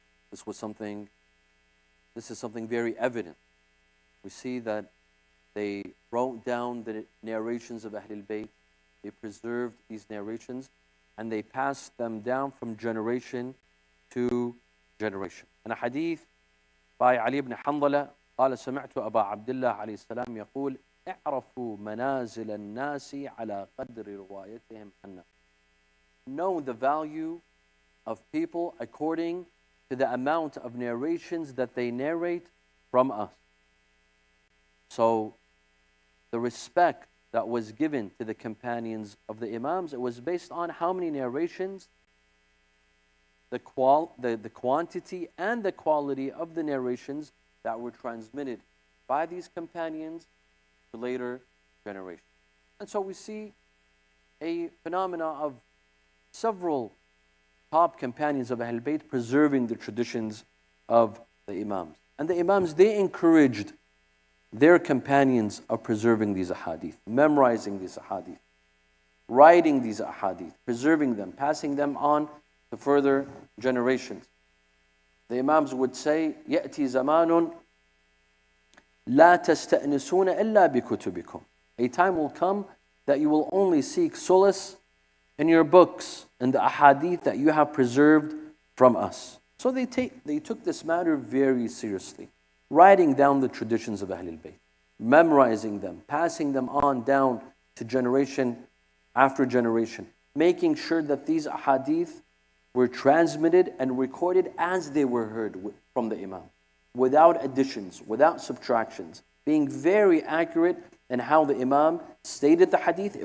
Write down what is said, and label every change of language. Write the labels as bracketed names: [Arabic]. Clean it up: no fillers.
[English] This is something very evident. We see that they wrote down the narrations of Ahlul Bayt, they preserved these narrations, and they passed them down from generation to generation. And a hadith by Ali ibn Hanzala [Arabic] قال: سمعت أبا عبد الله عليه السلام يقول: اعرفوا منازل الناس على قدر روايتهم عنا. [English] Know the value of people according to the amount of narrations that they narrate from us. So the respect that was given to the companions of the Imams, it was based on how many narrations, the quantity and the quality of the narrations that were transmitted by these companions to later generations. And so we see a phenomena of several top companions of Ahlul Bayt preserving the traditions of the Imams. And the Imams, they encouraged their companions of preserving these ahadith, memorizing these ahadith, writing these ahadith, preserving them, passing them on to further generations. The Imams would say, [Arabic] يأتي زمان لا تستأنسون إلا بكتبكم. [English] A time will come that you will only seek solace in your books and the ahadith that you have preserved from us. So they took this matter very seriously, writing down the traditions of Ahlul Bayt, memorizing them, passing them on down to generation after generation, making sure that these ahadith were transmitted and recorded as they were heard from the Imam, without additions, without subtractions, being very accurate in how the Imam stated the hadith.